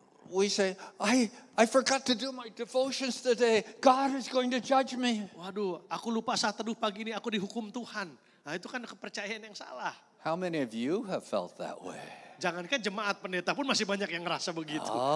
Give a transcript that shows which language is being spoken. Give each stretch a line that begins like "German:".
English: We say, I forgot to do my devotions today. God is going to judge me.
Indonesian: Waduh, aku lupa saat teduh pagi ini aku dihukum Tuhan. Nah itu kan kepercayaan yang salah.
English: How many of you have felt that way?
Indonesian: Jangankan jemaat pendeta pun masih banyak yang ngerasa begitu.